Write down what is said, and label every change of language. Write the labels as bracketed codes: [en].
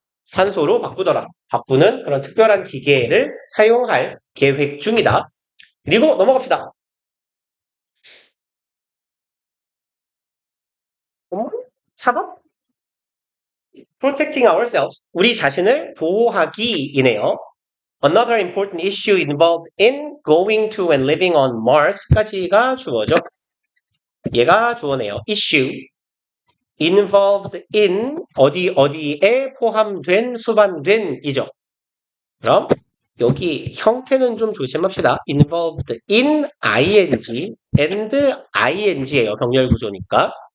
[ko] 산소로 바꾸더라. 바꾸는 그런 특별한 기계를 사용할 계획 중이다. 그리고 넘어갑시다. [en] 4번? Protecting ourselves. [ko] 우리 자신을 보호하기이네요. [en] Another important issue involved in going to and living on Mars까지가 [ko] 주어죠. 얘가 주어네요. issue. [en] involved in [ko] 어디에 포함된 수반된이죠. 그럼 여기 형태는 좀 조심합시다. [en] involved in ing and ing예요. [ko] 병렬 구조니까.